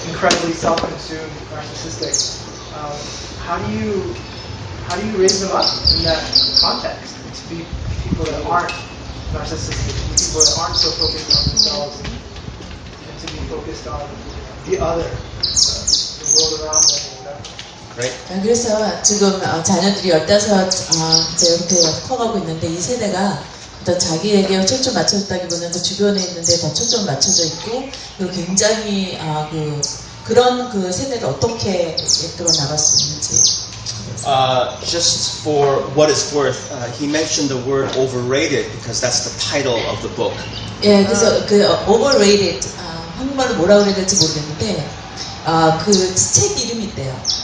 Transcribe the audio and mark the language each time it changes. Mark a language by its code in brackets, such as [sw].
[en] Incredibly self-consumed, narcissistic. How do you raise them up in that context? To be people that aren't narcissistic, to be people that aren't so focused on themselves, and to be focused on the other, the world around them. Great. [ko] 그래서 지금 자녀들이 15 이제 이렇게 커가고 있는데 이 세대가 어떤 자기에게 초점 맞춰졌다기보다는 그 주변에 있는데 더 초점 맞춰져 있고 그리고 굉장히 그런 그 세대를 어떻게 이끌어 나갈 수 있는지. [en] Just for what it's worth, he mentioned the word overrated because that's the title of the book. [ko] 예, 그래서 그 overrated 한국말로 뭐라고 해야 될지 모르겠는데 그 책 이름이 있대요.